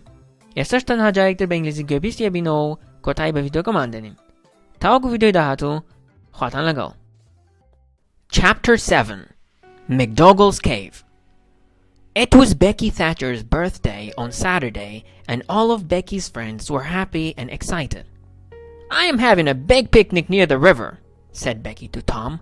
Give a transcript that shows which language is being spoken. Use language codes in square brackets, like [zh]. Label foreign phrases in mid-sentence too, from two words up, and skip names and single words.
[ckb] ئێستاش تەنها جارێکتر بە ئینگلیزی گوێبیستیە بینەوە و کۆتایی بە ڤیدیۆکەمان دێنین. تاوەکو ڤیدیۆی داهاتوو خواتان لەگەڵ. [en] Chapter 7 McDougall's Cave. It was Becky Thatcher's birthday on Saturday, and all of Becky's friends were happy and excited. I am having a big picnic near the river, said Becky to Tom.